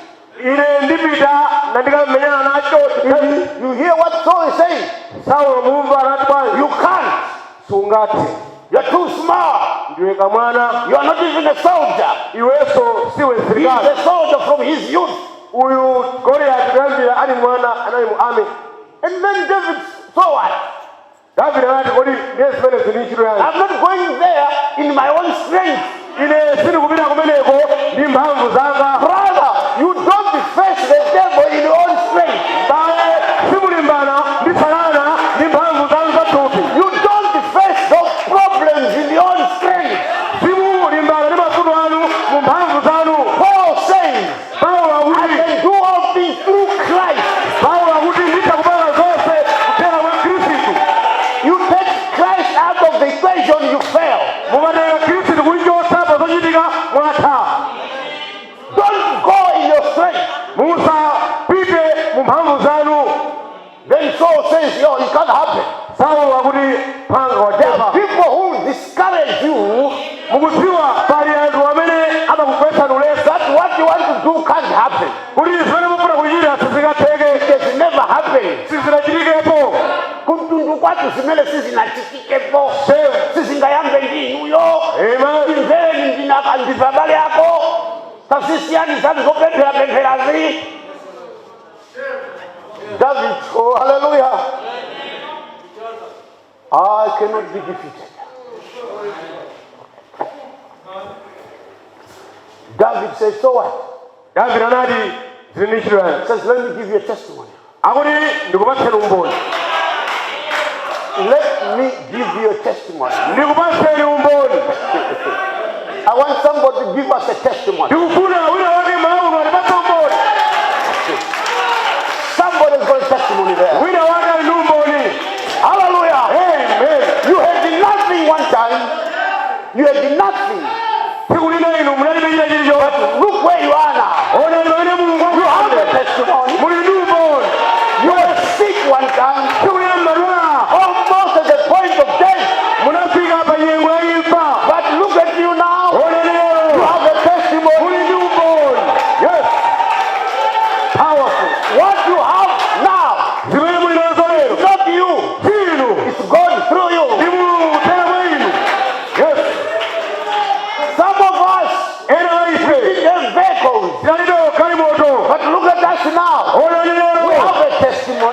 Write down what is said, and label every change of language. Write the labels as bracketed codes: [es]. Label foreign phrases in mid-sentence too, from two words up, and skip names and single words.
[ny] ine ndipita na ndikamenyana nacho. [en] You hear what Saul is saying? [ny] Saulo mumva anati bwana, [en] You can't. [ny] sungati. [en] You're too small. [ny] Ndiwe kamwana, [en] You are not even a soldier. [ny] iweso siwe [en] He is [ny] sirikali. [en] a soldier from his youth. [ny] Uyu Goliati kuyambira ali mwana anali mu army. [en] And then David saw what? [ny] Davide anati kodi ndiye zimene zili ntchito yangu. [en] I'm not going there in my own strength. [ny] Ine sindikupita kumeneko ndi mphamvu zanga. [en] Brother, you don't face the devil in your own strength. [ny] Bale simulimbana ndi Satana ndi mphamvu zanu zathupi. [en] You don't face those problems in your own strength. [ny] Simulimbana ndi mavuto anu mu mphamvu zanu. [en] Paul says, [ny] Paulo [en] I [ny] akuti, [en] can do all things through Christ. [ny] Paulo akuti nditha kupanga zonse kudzera mwa Khristu. [en] You take Christ out of the equation, you fail. [ny] Mukatenga Khristu kuichotsa pa zochitika mwatha. [en] Don't go in your strength. [ny] Musapite mu mphamvu zanu. [en] Then Saul says, yo, it can't happen. [ny] Saulo akuti phanga [en] There are [ny] wachepa. [en] people who discourage you [ny] Mukudziwa pali anthu amene amakugwetsa ulesi. [en] that what you want to do can't happen. [ny] Kuti zimene mufuna kuchita sizingatheke, [en] It has never happened. [ny] sizinachitikepo. Kuntundu kwatu zimene sizinachitikepo. [en] Same. [ny] Sizingayambe ndi inuyo. [en] Amen. [ny] Imveni ndinakandisa bale yako. Tasisiani zazopemphera zi. [en] David, oh hallelujah. I cannot be defeated. David says, so what? [ny] Davide anati zili ndi ntchito yangu. [en] Says, let me give you a testimony. [ny] Akuti ndikupatseni umboni. [en] Let me give you a testimony. [ny] Ndikupatseni umboni. [en] I want somebody to give us a testimony. [ny] Ndikufuna wina wake mauno atipatse umboni. [en] Somebody's got a testimony there. [ny] Wina wake ali ndi umboni. [en] Hallelujah. Amen. You had nothing one time. You had nothing. [ny] Tsiku lina inu munalibe china chilichonse. [en] Look where you are now. [ny] Ona limene Mulungu [en] You have a [ny] akuchitira. [en] testimony. [ny] Muli ndi umboni. [en] You were sick one time. [ny] Tsiku lina mmadwala. [en] Almost at the point of death. [ny] Munafika pa nyengo ya imfa. [en] But look at you now. [ny] Ona [en] You [ny] lero. [en] have a testimony. [ny] Muli ndi umboni. [en] Yes. Powerful. What you have now, [ny] Zimene muli nazo lero. [en] not you. [ny] Inu. [en] It's God through you. [ny] Ndi Mulungu kudzera mwa inu. [en] Yes. Some of us [ny] Ena a ife. [en] didn't have vehicles. [ny] Tinalibe galimoto. [en] But look at us now. [ny] Ona lero. [en] We have a testimony.